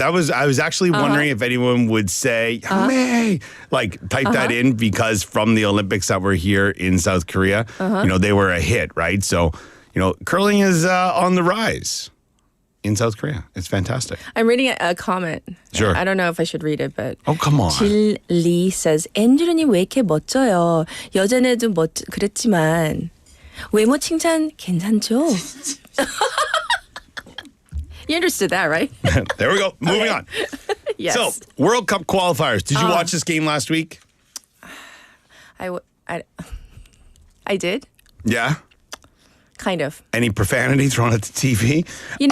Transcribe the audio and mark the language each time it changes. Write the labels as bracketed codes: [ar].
[en] I was actually wondering if anyone would say, "Hey," like type that in because from the Olympics that were here in South Korea, they were a hit, right? So, curling is on the rise in South Korea. It's fantastic. I'm reading a comment. Sure. I don't know if I should read it, but Oh, come on. Jill Lee says, [ko] 앤드루님 왜 이렇게 멋져요? 여전에도 그랬지만 외모 칭찬 괜찮죠? [en] You understood that, right? There we go. Moving on. Yes. So, World Cup qualifiers. Did you watch this game last week? I did. Yeah. Kind of. Any profanity thrown at the TV?